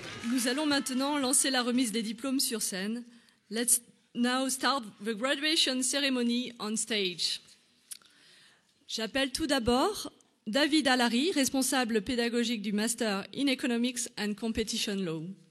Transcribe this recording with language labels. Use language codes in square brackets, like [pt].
[fr] Nous allons maintenant lancer la remise des diplômes sur scène. [en] Let's now start the graduation ceremony on stage. [fr] J'appelle tout d'abord David Allary, responsable pédagogique du Master in Economics and Competition Law.